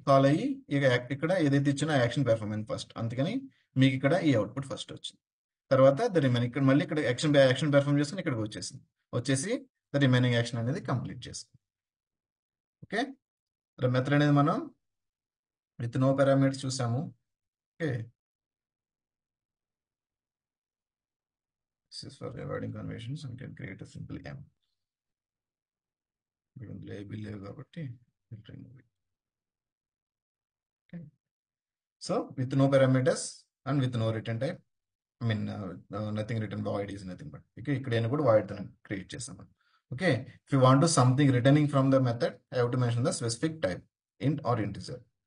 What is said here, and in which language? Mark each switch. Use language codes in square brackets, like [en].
[te] Call అయ్యి ఇక ఇక్కడ ఏదైతే ఇచ్చినా యాక్షన్ పెర్ఫామ్ అయింది ఫస్ట్, అందుకని మీకు ఇక్కడ ఈ అవుట్పుట్ ఫస్ట్ వచ్చింది. తర్వాత ద రిమైనింగ్ ఇక్కడ మళ్ళీ ఇక్కడ యాక్షన్ పెర్ఫామ్ చేసుకుని ఇక్కడికి వచ్చేసి ద రిమైనింగ్ యాక్షన్ అనేది కంప్లీట్ చేసుకుంది. ఓకే, మెథడ్ అనేది మనం విత్ నో పారామీటర్స్ చూసాము. [en] Okay, this is for avoiding conventions and can create a simple M. [te] లేవు కాబట్టి [en] remove it. Okay, so with no parameters and with no return type, I mean nothing return, void is nothing but, okay [te] ఇక్కడైనా కూడా void తో create చేస్తాం. [en] Okay, if you want something returning from the method, I have to mention the specific type, int or integer.